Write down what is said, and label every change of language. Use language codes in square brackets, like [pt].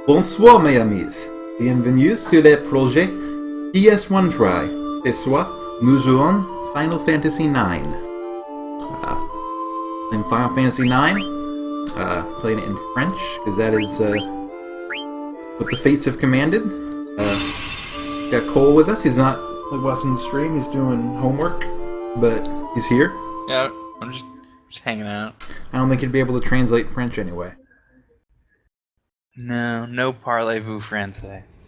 [fr] Bonsoir mes amis, bienvenue sur le projet PS1 Try. Ce soir, nous jouons Final Fantasy IX. [en] Playing Final Fantasy IX, playing it in French, because that is what the fates have commanded. Got Cole with us, he's not watching the stream, he's doing homework, but he's here. Yeah, I'm just hanging out. I don't think he'd be able to translate French anyway. [fr] No parlez-vous français.